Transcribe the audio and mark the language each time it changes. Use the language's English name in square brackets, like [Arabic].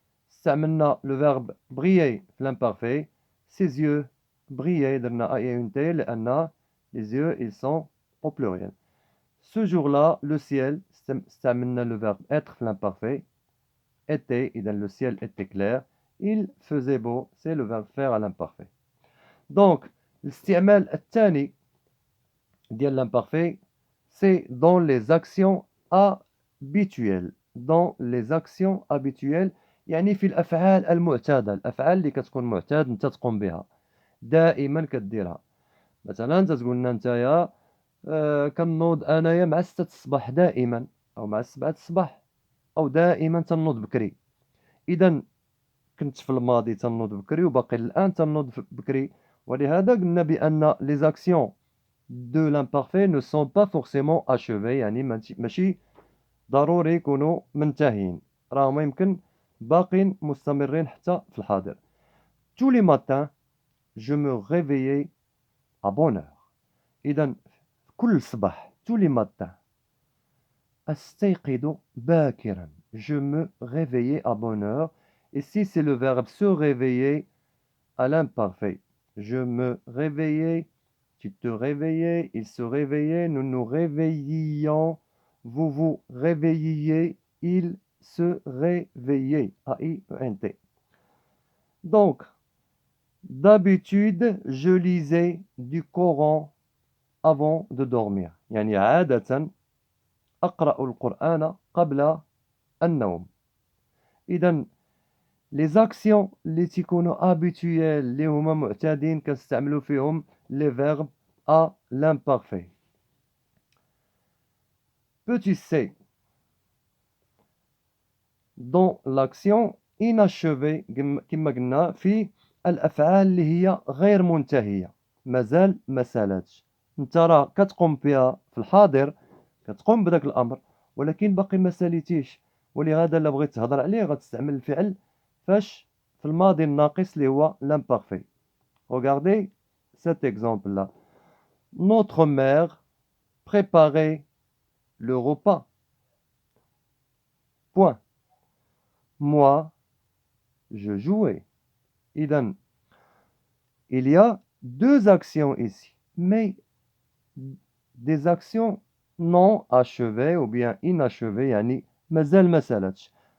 [Arabic] استعملنا لو فيرب briller في l'imparfait. [French] Ses yeux brillaient. [Arabic] درنا أي أون تي لأن les yeux ils sont au pluriel. [French] Ce jour-là le ciel [Arabic] استعملنا [French] le verbe être في l'imparfait. Était, إذا le ciel était clair. Il faisait beau, c'est le verbe faire à l'imparfait. Donc, [Arabic] الاستعمال الثاني ديال [French] l'imparfait, c'est dans les actions habituelles. Dans les actions habituelles, [Arabic] يعني في الأفعال المعتادة, الأفعال اللي كتكون معتاد أنت تقوم بها دائما كديرها. مثلا أنت تقول لنا نتايا كنوض أنايا مع 6 الصباح دائما, أو مع 7 الصباح, أو دائما تنوض بكري. إذا كنت في الماضي تنوض بكري وباقي الآن تنوض بكري. ولهذا قلنا بأن [French] les actions de l'imparfait ne sont pas forcément achevées, [Arabic] يعني ماشي ضروري يكونوا منتهين, راهم يمكن باقين مستمرين حتى في الحاضر. [French] Tous les matins je me réveillais à bonne heure. [Arabic] إذا كل صباح [French] tous les matins [Arabic] أستيقظ باكرا. [French] Je me réveillais à bonne heure. Ici, c'est le verbe se réveiller à l'imparfait. Je me réveillais, tu te réveillais, il se réveillait, nous nous réveillions, vous vous réveilliez, il se réveillait. A-I-E-N-T. Donc, d'habitude, je lisais du Coran avant de dormir. [Arabic] يعني عادة أقرأ القرآن قبل النوم. إذا les actions اللي تيكونوا habituelles اللي هما معتادين كنستعملوا فيهم [French] les verbes à l'imparfait. Petit c, dans l'action inachevée [Arabic] كما قلنا في الأفعال اللي هي غير منتهية, مازال ما سالاتش. انت راه كتقوم بها في الحاضر, كتقوم بداك الأمر ولكن باقي ما ساليتيش, ولهذا الا بغيت تهضر عليه غتستعمل الفعل فاش في الماضي الناقص اللي هو l'imparfait. [French] Regardez cet exemple-là. Notre mère préparait le repas. Point. Moi, je jouais. إذن il y a deux actions ici, mais des actions non achevées ou bien inachevées, [Arabic] يعني مازال ما سالتش.